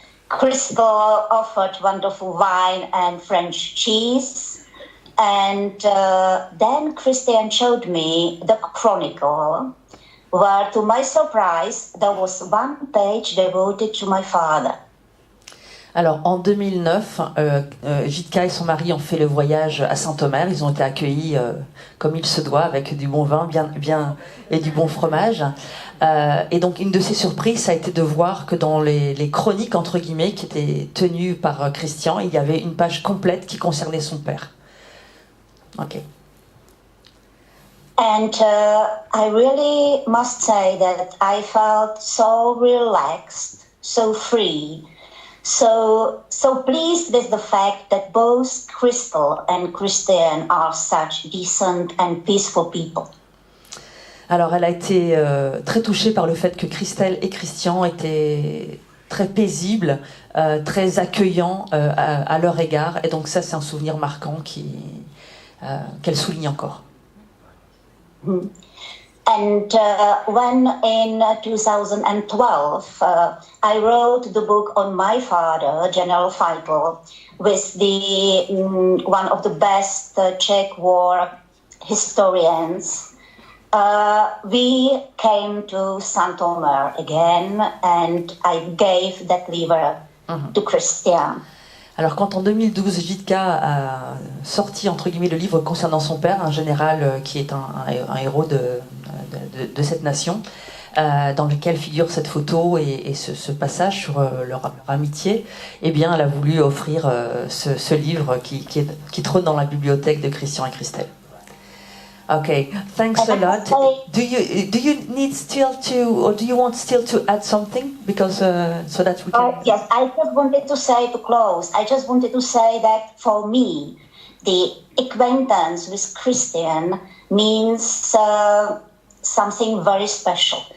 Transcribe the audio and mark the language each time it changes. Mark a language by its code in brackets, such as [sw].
[en] Crystal offered wonderful wine and French cheese. And then Christian showed me the chronicle, where, to my surprise, there was one page devoted to my father. [fr] Alors, en 2009, Jitka et son mari ont fait le voyage à Saint-Omer. Ils ont été accueillis comme il se doit, avec du bon vin et du bon fromage. Et donc, une de ces surprises, ça a été de voir que dans les chroniques, entre guillemets, qui étaient tenues par Christian, il y avait une page complète qui concernait son père. Ok. [en] And I really must say that I felt so relaxed, so free, so pleased with the fact that both Crystal and Christian are such decent and peaceful people. [fr] Alors, elle a été très touchée par le fait que Christelle et Christian étaient très paisibles, très accueillants à leur égard. Et donc ça, c'est un souvenir marquant qu'elle souligne encore. [en] And when in 2012 I wrote the book on my father, General Feitel, with one of the best Czech war historians, we came to Saint-Omer again, and I gave that liver to Christian. [fr] Alors quand en 2012, Jitka a sorti entre guillemets le livre concernant son père, un général qui est un héros de cette nation, dans lequel figure cette photo et ce passage sur leur amitié, eh bien elle a voulu offrir ce livre qui trône dans la bibliothèque de Christian et Christelle. [en] Okay, thanks a lot. Do you need still to, or do you want still to add something, because so that we can? Yes, I just wanted to say to close. I just wanted to say that for me, the acquaintance with Christian means something very special.